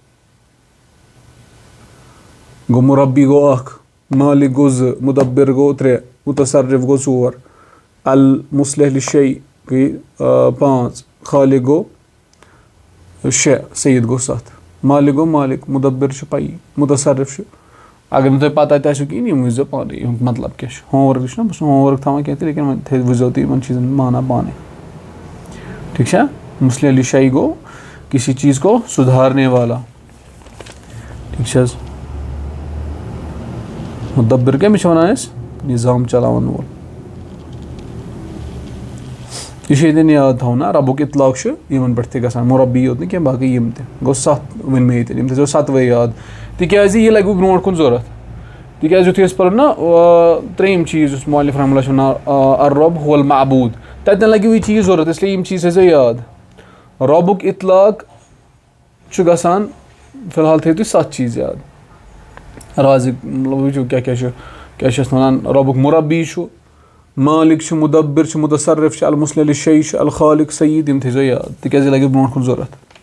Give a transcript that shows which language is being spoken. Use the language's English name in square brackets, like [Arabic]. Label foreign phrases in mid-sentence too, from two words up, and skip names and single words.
[Kashmiri] گوٚو مُربی گوٚو 1, مالک گوٚو 2, مُدبِر گوٚو 3, مُتصرف گوٚو 4, [Arabic] المُصلح لِلشَیء [Kashmiri] گٔے 5, خالق گوٚو 6, سید گوٚو 7. مالک گوٚو مالک, مُدبِر چھُ پَیی, مُتصرف چھُ. اگر نہٕ تۄہہِ پَتہ تہِ آسیو کِہیٖنۍ یِم وٕچھزیو پانَے یِہُنٛد مطلب کیٛاہ چھُ. [English] home work [Kashmiri] چھُنہ, بہٕ چھُس [English] home work [Kashmiri] تھاوان کینٛہہ تہِ لیکِن وۄنۍ وٕچھزیو تُہۍ یِمَن چیٖزَن معنی پانَے, ٹھیٖک چھا؟ [Arabic] مُصلح لِلشَیء [Urdu] گوٚو کسی چیٖز کو سُدھارنے والا, [Kashmiri] ٹھیٖک چھِ حظ. مُدبِر کٔمِس چھِ وَنان أسۍ؟ نِظام چلاوَن وول. یہِ چھُ ییٚتٮ۪ن یاد تھاوُن نا, رۄبُک اطلاق چھُ یِمَن پٮ۪ٹھ تہِ گژھان, مُربی یوت نہٕ کینٛہہ باقٕے یِم تہِ. گوٚو 7 ؤنۍ مےٚ ییٚتٮ۪ن, یِم تھٲیزیو 7وَے یاد تِکیٛازِ یہِ لَگوٕ برونٛٹھ کُن ضوٚرَتھ. تِکیٛازِ یُتھُے أسۍ پَرو نا 3یِم چیٖز یُس مؤلف [Arabic] رحمہ اللہ [Kashmiri] چھُ وَنان [Arabic] الرب هو المعبوٗد, [Kashmiri] تَتٮ۪ن لَگیو یہِ چیٖز ضوٚرَتھ, اِسلیے یِم چیٖز تھٲیزیو یاد. رۄبُک اطلاق چھُ گژھان, فِلحال تھٲیِو تُہۍ 7 چیٖز یاد. رازِق مطلب وٕچھِو کیٛاہ چھِ اَتھ وَنان, رۄبُک مُربی چھُ, مالک چھُ, مُدبِر چھُ, مُتصرف چھُ, [Arabic] المُصلح لِلشَیء [Kashmiri] چھُ, الخالق سید, یِم تھٲیزیو یاد تِکیٛازِ یہِ لَگیو برونٛٹھ کُن ضوٚرَتھ.